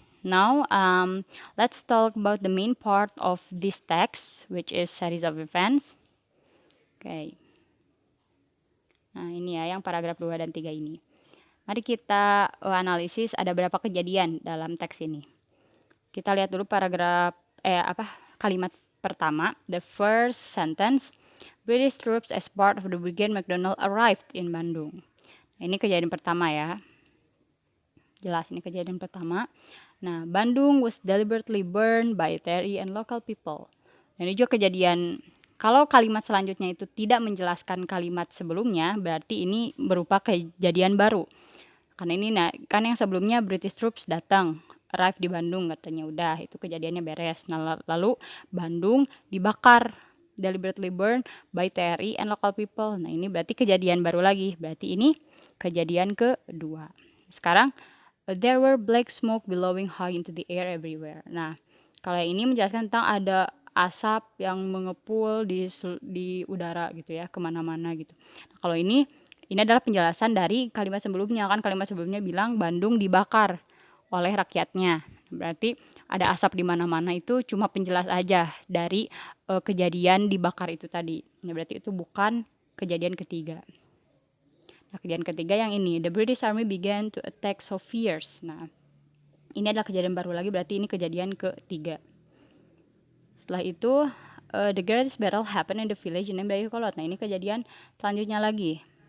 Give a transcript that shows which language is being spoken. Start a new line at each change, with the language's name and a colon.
English: Now, let's talk about the main part of this text, which is series of events. Okay.
Indonesian: Nah, ini ya yang paragraf 2 dan 3 ini. Mari kita analisis ada berapa kejadian dalam teks ini. Kita lihat dulu paragraf kalimat pertama, the first sentence.
English: British troops as part of the Brigade MacDonald arrived in Bandung.
Indonesian: Nah, ini kejadian pertama ya. Jelas ini kejadian pertama.
English: Nah, Bandung was deliberately burned by TNI and local people.
Indonesian: Dan ini juga kejadian, kalau kalimat selanjutnya itu tidak menjelaskan kalimat sebelumnya, berarti ini berupa kejadian baru. Karena ini kan yang sebelumnya British troops datang, arrive di Bandung katanya, udah itu kejadiannya beres. Nah, lalu Bandung dibakar,
English: deliberately burned by TNI and local people.
Indonesian: Nah, ini berarti kejadian baru lagi. Berarti ini kejadian kedua. Sekarang
English: there were black smoke billowing high into the air everywhere.
Indonesian: Nah, kalau ini menjelaskan tentang ada asap yang mengepul di udara gitu ya, kemana-mana gitu. Nah, kalau ini adalah penjelasan dari kalimat sebelumnya. Kan kalimat sebelumnya bilang Bandung dibakar oleh rakyatnya. Berarti ada asap di mana-mana itu cuma penjelas aja dari kejadian dibakar itu tadi. Nah, berarti itu bukan kejadian ketiga. Nah, kejadian ketiga yang ini,
English: the British Army began to attack so fierce.
Indonesian: Nah, ini adalah kejadian baru lagi, berarti ini kejadian ketiga. Setelah itu,
English: the greatest battle happened in the village named Dayeuhkolot.
Indonesian: Nah, ini kejadian selanjutnya lagi.